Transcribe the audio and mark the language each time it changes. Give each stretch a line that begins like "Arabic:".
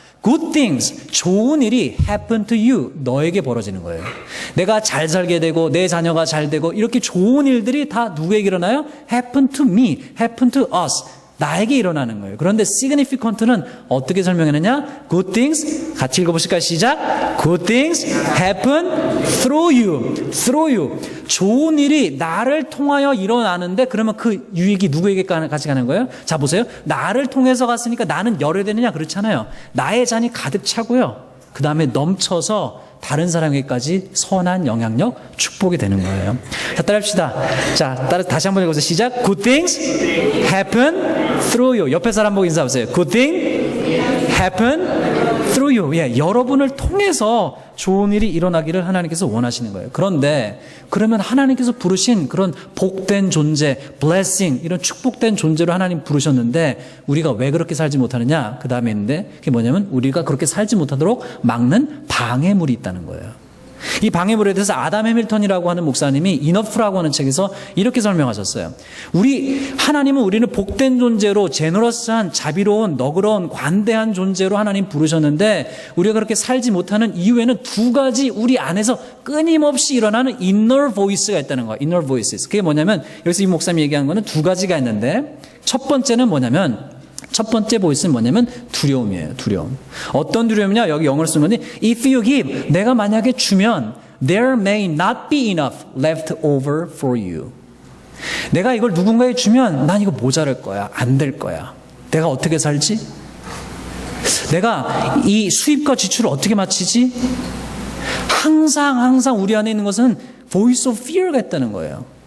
English: Good things,
Korean: 좋은 일이
English: happen to you,
Korean: 너에게 벌어지는 거예요. 내가 잘 살게 되고 내 자녀가 잘 되고 이렇게 좋은 일들이 다 누구에게 일어나요?
English: Happen to me, happen to us.
Korean: 나에게 일어나는 거예요. 그런데 significant는 어떻게 설명했느냐?
English: Good things,
Korean: 같이 읽어보실까요? 시작.
English: Good things happen through you. Through you.
Korean: 좋은 일이 나를 통하여 일어나는데 그러면 그 유익이 누구에게 같이 가는 거예요? 자 보세요. 나를 통해서 갔으니까 나는 열어야 되느냐? 그렇잖아요. 나의 잔이 가득 차고요. 그 다음에 넘쳐서 다른 사람에게까지 선한 영향력, 축복이 되는 거예요. 자, 따라합시다. 자, 다시 한번 읽어보세요. 시작.
English: Good things happen through you.
Korean: 옆에 사람 보고 인사하세요.
English: Good thing happen through you.
Korean: 예, 여러분을 통해서 좋은 일이 일어나기를 하나님께서 원하시는 거예요. 그런데 그러면 하나님께서 부르신 그런 복된 존재, blessing, 이런 축복된 존재로 하나님 부르셨는데 우리가 왜 그렇게 살지 못하느냐? 그 다음에 있는데 그게 뭐냐면 우리가 그렇게 살지 못하도록 막는 방해물이 있다는 거예요. 이 방해물에 대해서 아담 해밀턴이라고 하는 목사님이 이너프라고 하는 책에서 이렇게 설명하셨어요. 하나님은 우리는 복된 존재로 제너러스한, 자비로운, 너그러운, 관대한 존재로 하나님 부르셨는데 우리가 그렇게 살지 못하는 이유에는 두 가지 우리 안에서 끊임없이 일어나는 inner voice가 있다는 거예요.
English: inner voices.
Korean: 그게 뭐냐면 여기서 이 목사님이 얘기하는 거는 두 가지가 있는데 첫 번째는 뭐냐면 첫 번째 보이스는 뭐냐면 두려움이에요. 두려움. 어떤 두려움이냐? 여기 영어로 쓰는 건데
English: if you give,
Korean: 내가 만약에 주면
English: there may not be enough left over for you.
Korean: 내가 이걸 누군가에 주면 난 이거 모자랄 거야. 안 될 거야. 내가 어떻게 살지? 내가 이 수입과 지출을 어떻게 맞추지? 항상 우리 안에 있는 것은
English: voice of fear
Korean: 가 있다는 거예요.